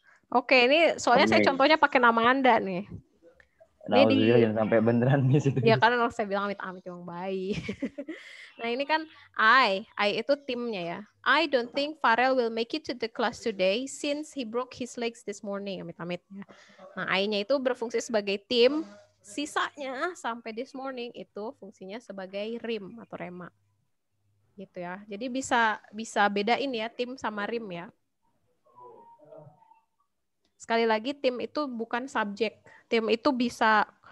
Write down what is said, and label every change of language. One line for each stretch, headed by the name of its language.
Indonesian: Oke, ini soalnya saya contohnya pakai nama Anda nih. Nah, jangan sampai beneran Miss itu. Ya karena saya bilang amit-amit yang baik. Nah ini kan I itu timnya ya.
English: I don't think Farel will make it to the class today since he broke his legs this morning.
Indonesian: Amit-amit ya. Nah I-nya itu berfungsi sebagai tim. Sisanya sampai
English: this morning
Indonesian: itu fungsinya sebagai rim atau rema. Gitu ya. Jadi bisa bedain ya tim sama rim ya. Sekali lagi tim itu bukan subjek. Tim itu bisa